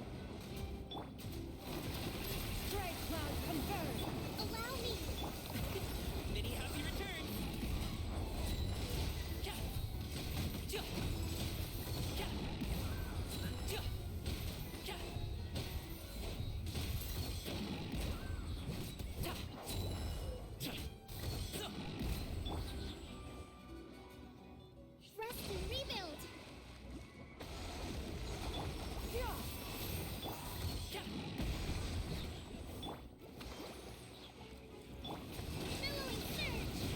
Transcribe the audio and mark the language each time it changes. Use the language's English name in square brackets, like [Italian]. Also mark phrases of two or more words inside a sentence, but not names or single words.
[English] Strike cloud converge! Allow me! Many happy returns! Ka! Ja! Ka! Ja! Ka! Ta! Ta! Zo! Rest and rebuild! Yeah! Ka! Billowing surge!